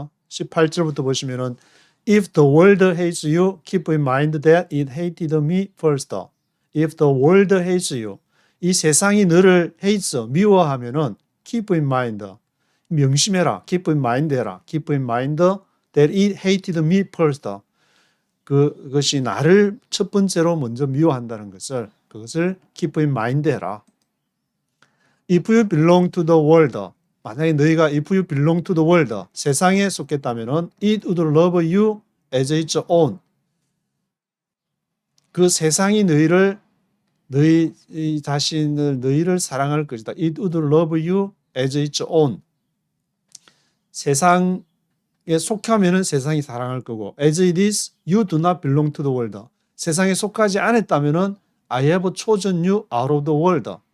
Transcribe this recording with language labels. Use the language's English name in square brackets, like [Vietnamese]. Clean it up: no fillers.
[Korean] 18절부터 보시면은 [English] If the world hates you, keep in mind that it hated me first. If the world hates you, [Korean] 이 세상이 너를 [English] hates, 미워하면은 keep in mind, 명심해라, keep in mind 해라, keep in mind that it hated me first. [Korean] 그것이 나를 첫 번째로 먼저 미워한다는 것을, 그것을 [English] keep in mind [Korean] 해라. [English] If you belong to the world, [Korean] 만약에 너희가 [English] if you belong to the world, [Korean] 세상에 속했다면은 [English] it would love you as its own. [Korean] 그 세상이 너희 자신을 너희를 사랑할 것이다. [English] It would love you as its own. [Korean] 세상에 속하면은 세상이 사랑할 거고, [English] as it is, you do not belong to the world. [Korean] 세상에 속하지 않았다면은 [English] I have chosen you out of the world.